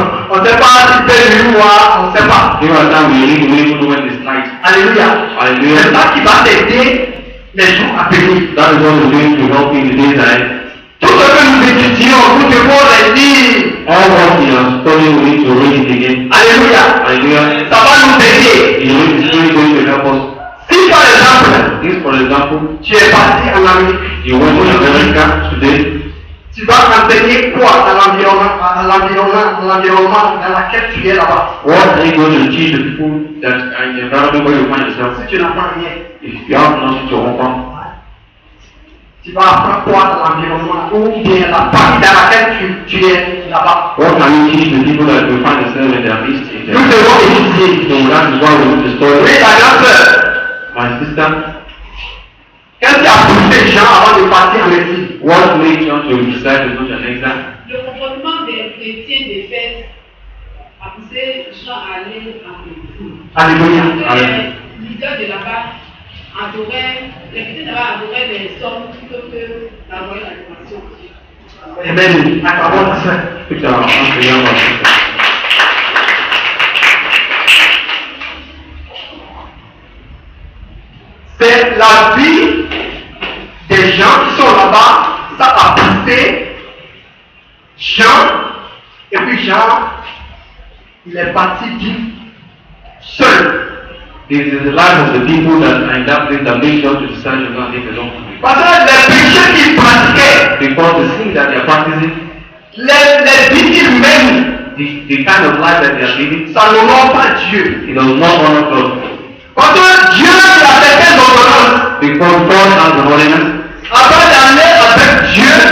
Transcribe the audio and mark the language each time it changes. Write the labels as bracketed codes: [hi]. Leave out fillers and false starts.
[fr] On ne sait pas si c'est nuit ou noir, on ne sait pas. [en] There are times we read, we even know when it's night. [fr] Alléluia. [en] Hallelujah. [fr] C'est ça qui va t'aider les jours à venir. [en] That is what is going to help you in the days ahead. [fr] Tout ce que nous étudions, nous devons les lire. [en] All what we are studying, we need to read it again. [fr] Alléluia. [en] Hallelujah. [fr] Ça va nous aider. [en] You know, it's really going to help us. [fr] Si par exemple, [en] If, for example, [fr] tu es parti en Amérique, [en] you went to America today, [fr] tu vas enseigner quoi à l'environnement dans lequel tu es là-bas. [en] what are you going to teach the people that are in the environment where you find yourself? [fr] Si tu n'apprends rien, [en] If you have nothing to offer, [fr] tu vas apprendre quoi à l'environnement ou bien la partie dans laquelle tu es là-bas. [en] what can you teach the people that will find themselves in their midst? In [fr] Nous [en] their [fr] devons étudier. [en] So that is why we need to [fr] Oui, [en] study. [fr] la grande sœur, [en] My sister, [fr] qu'est-ce qui a poussé Jean avant de partir en exil? [en] what made John to decide to go to an exile? [fr] Le comportement des chrétiens d'Éphèse a poussé Jean à aller en exil. Alléluia. Parce que les leaders de là-bas adoraient, les chrétiens là-bas adoraient les hommes plutôt que d'adorer la nation. Amen. Acclamons la sœur. [en] Put your hands together, my sister. [fr] C'est la vie des gens qui sont là-bas, ça a poussé Jean, et puis Jean, il est parti vivre seul. [en] It is the life of the people that are in that place that makes John to decide to go and live alone. [fr] Parce que les péchés qu'il pratiquait, [en] Because the sin that they are practicing, [fr] les vies qu'il mène, [en] the kind of life that they are living, [fr] ça n'honore pas Dieu. [en] it does not honor God. [fr] Parce que Dieu il a certaines ordonnances. [en] Because God has the holiness, [fr] Avant d'aller avec Dieu,